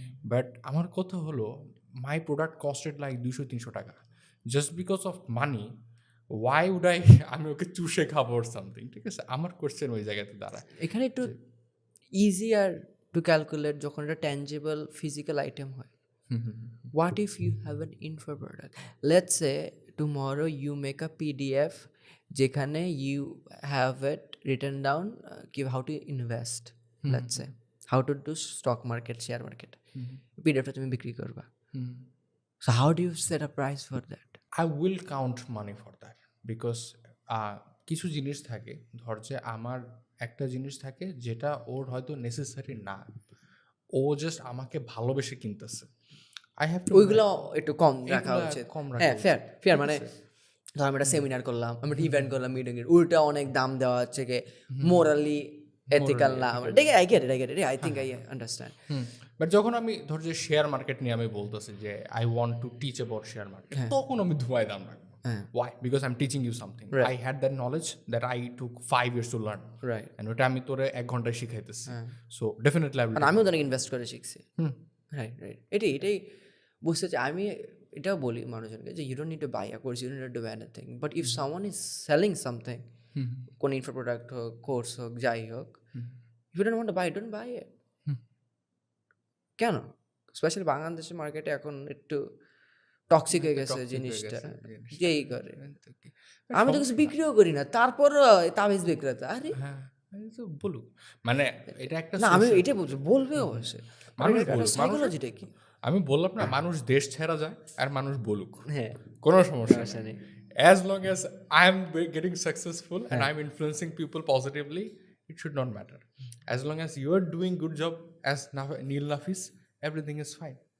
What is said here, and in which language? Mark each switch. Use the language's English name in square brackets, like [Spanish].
[Bangla] But আমার কথা হলো [English] my product costed like 200-300 টাকা, just because of money why would I [Bangla] আমি ওকে চুষে খাবো ওর সামথিং, ঠিক আছে, আমার কোশ্চেন ওই জায়গাতে দাঁড়ায়। এখানে একটু [English] easier to calculate [Bangla] যখন এটা [English] Tangible physical item হয়। What if you have an info product? Let's say tomorrow you make a PDF যেখানে you have it written down how to invest, let's say how to do stock market, share market, [Bangla] PDFটা তুমি বিক্রি করবা। [English] So how do you set a price for that? I will count money for that because [Bangla] কিছু জিনিস থাকে, ধর যে আমার একটা জিনিস থাকে যেটা ওর হয়তো নেসেসারি না, ও জাস্ট আমাকে ভালোবেসে কিনতেছে, [English] I have to [Bangla] ওইগুলো একটু কম রাখা উচিত। হ্যাঁ, ফেয়ার মানে ধর আমি একটা সেমিনার করলাম, আমি একটা ইভেন্ট করলাম, মিটিং এর উল্টা অনেক দাম দেওয়া হচ্ছে কি মোরালি এথিক্যাল না, [English] I get it, I think I understand. [Bangla] But যখন আমি ধর যে শেয়ার মার্কেট নিয়ে আমি বলতেছি যে [English] I want to teach about share market, [Bangla] তখন আমি ধোঁয়ায় দাম রাখবো। [English] Why? Because I'm teaching you something. I had that knowledge that I took 5 years to learn. Right. [Bangla] And ওটা আমি তোরে 1 ঘন্টায় শিখাইতেছি। [English] So definitely I will. [Bangla] আমিও তো ইনভেস্ট করে শিখছি। রাইট এটাই বুঝতে চাই। [English] আমি এটাও বলি মানুষজনকে যে you don't need to buy a course, you don't need to buy anything, but if someone is selling something, [Bangla] কোন ইনফো প্রোডাক্ট হোক, কোর্স হোক, যাই হোক, [English] If you don't want to buy, don't buy it. কেন? [Bangla] স্পেশালি বাংলাদেশের মার্কেটে এখন একটু টক্সিক হয়ে গেছে জিনিসটা, যেই করে। আমি তো কিছু বিক্রিও করি না, তারপর তাবিজ বিক্রেতা, আরে বলুক মানে এটা একটা না, আমি এটা বলবো, বলবে অবশ্যই। সাইকোলজিটা কি? আমি বললাম না, মানুষ দেশ ছেড়া যায় আর মানুষ বলুক, হ্যাঁ, কোনো সমস্যা সমস্যা নেই। নেই। [English] As long as I am getting successful and I'm influencing people positively, it should not matter. As long as you are doing good job as Neil Nafis, everything is fine.